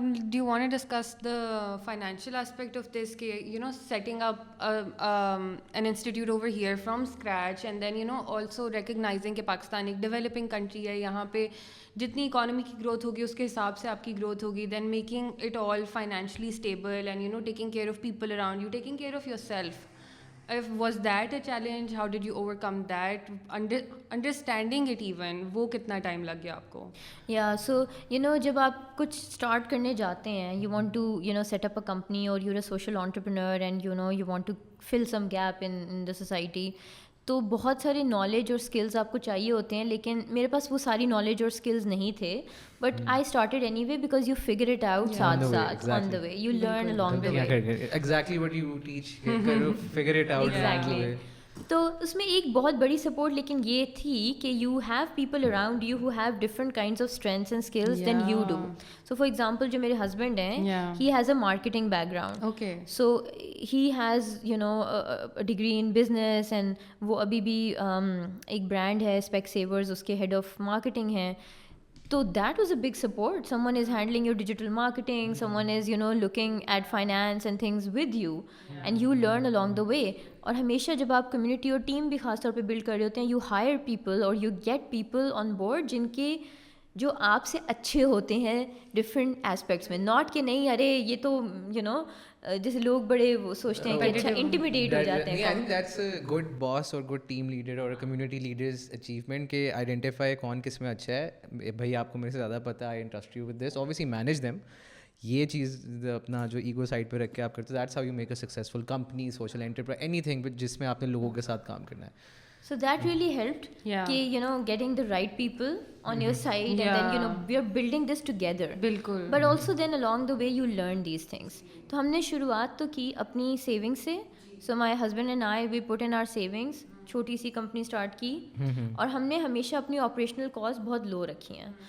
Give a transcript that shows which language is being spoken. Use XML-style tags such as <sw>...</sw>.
<en>Do you want to discuss the financial aspect of this, setting up an institute over here from scratch, and then also recognizing کہ</en> <ur>پاکستان ایک developing country ہے, یہاں پہ جتنی economy کی growth ہوگی</ur> <en>اس کے حساب سے آپ کی گروتھ ہوگی, then making it all financially stable and taking care of people around you, taking care of yourself. Was that a challenge? How did you overcome that? Understanding it even,</en> <ur>وہ کتنا time لگ گیا آپ کو؟ سو جب آپ کچھ اسٹارٹ کرنے جاتے ہیں,</ur> <en>you want to set up a company, or you are social entrepreneur, and you want to fill some gap in the society,</en> <ur>تو بہت سارے نالج اور اسکلز آپ کو چاہیے ہوتے ہیں. لیکن میرے پاس وہ ساری نالج اور اسکلز نہیں تھے,</ur> <en>But I started anyway because you figure it out ساتھ ساتھ on the way, you learn along the way. Exactly what you teach, figure it out. Exactly.</en> <ur>تو اس میں ایک بہت بڑی سپورٹ لیکن یہ تھی کہ</ur> <en>You have people around you who have different kinds of strengths and skills than you do. So for example</en> <ur>جو میرے ہسبینڈ ہیں,</ur> <en>he has a marketing background, so he has degree in business, and</en> <ur>وہ ابھی بھی ایک brand ہے speak savers, اس کے head of marketing ہیں.</ur> <en>تو that was a big support. Someone is handling your digital marketing, someone is looking at finance and things with you, and you learn along the way.</en> <ur>اور ہمیشہ جب آپ community اور team بھی خاص طور پہ بلڈ کر رہے ہوتے ہیں,</ur> <en>you hire people اور you get people on board</en> <ur>جو آپ سے اچھے ہوتے ہیں ڈفرینٹ ایسپیکٹس میں, ناٹ کہ نہیں ارے یہ تو جیسے لوگ بڑے وہ سوچتے ہیں کہ اچھا انٹیمیڈیٹ ہو جاتے ہیں.</ur> <en>I think that's a good boss or good team leader or a community leader's achievement کہ identify</en> <ur>کون کس میں اچھا ہے. بھائی آپ کو میرے سے زیادہ پتہ ہے,</ur> <en>I entrust you with this, obviously manage them.</en> <ur>یہ چیز اپنا جو ایگو سائڈ پہ رکھ کے آپ کرتے ہیں,</ur> <en>that's how you make a successful company, social enterprise,</en> <ur>any thing جس میں آپ نے لوگوں کے ساتھ کام کرنا ہے.</ur> <en>So that really helped کہ getting the right people on your side and then we are building this together.</en> <ur>بالکل.</ur> <en>But also then along the way you learn these things.</en> <ur>تو ہم نے شروعات تو کی اپنی سیونگ سے.</ur> <en>So my husband and I, we put in our savings,</en> <ur>چھوٹی سی کمپنی اسٹارٹ کی, اور ہم نے ہمیشہ اپنی آپریشنل کاسٹ بہت لو رکھی ہیں.</ur>